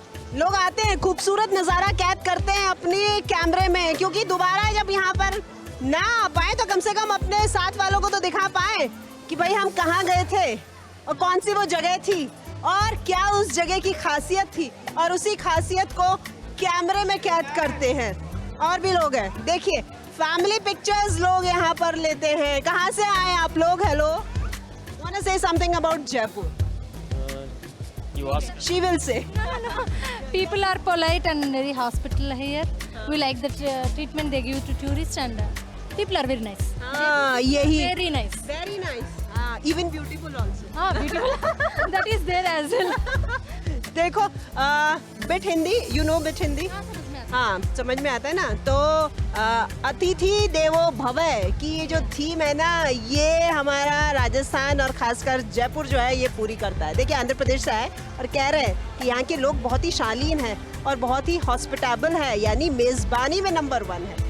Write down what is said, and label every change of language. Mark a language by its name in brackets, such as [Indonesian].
[Hindi] लोग आते हैं, खूबसूरत नज़ारा कैद करते हैं अपने कैमरे में, क्योंकि दोबारा जब यहाँ पर ना आ पाए तो कम से कम अपने साथ वालों को तो दिखा पाए कि भाई हम कहाँ गए थे और कौन सी वो जगह थी और क्या उस जगह की खासियत थी, और उसी खासियत को कैमरे में कैद करते हैं। और भी लोग हैं, देखिए फैमिली पिक्चर्स लोग यहाँ पर लेते हैं। [English] कहाँ से आए आप लोग? Hello, want to say something about Jaipur? You ask. She will say. No. People are polite and very hospitable here. We like the treatment they give to tourists, and people are very nice. [Hindi] हाँ, यही [English] Very nice. very nice. हाँ, even beautiful also. Ah, beautiful. That is there as well. [Hindi] देखो bit Hindi, you know bit Hindi? हाँ, समझ में आता है ना। तो अतिथि देवो भवः की ये जो थीम है ना, ये हमारा राजस्थान और खासकर जयपुर जो है ये पूरी करता है। देखिए आंध्र प्रदेश से आए और कह रहे हैं कि यहाँ के लोग बहुत ही शालीन हैं और बहुत ही हॉस्पिटेबल है, यानी मेज़बानी में नंबर 1 है।